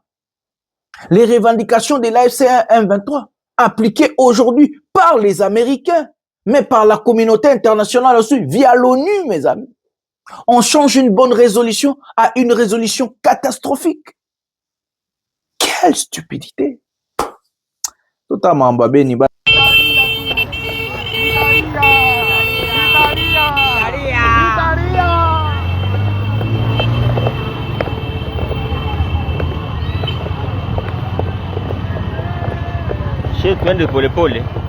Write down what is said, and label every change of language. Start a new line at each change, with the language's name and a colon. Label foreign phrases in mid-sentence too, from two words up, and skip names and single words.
French: Les revendications de l'AFC M23 appliquées aujourd'hui par les Américains, mais par la communauté internationale aussi, via l'ONU, mes amis. On change une bonne résolution à une résolution catastrophique. Quelle stupidité!
Lingala: Tota mamba beni ba.
Swahili: Twende polepole.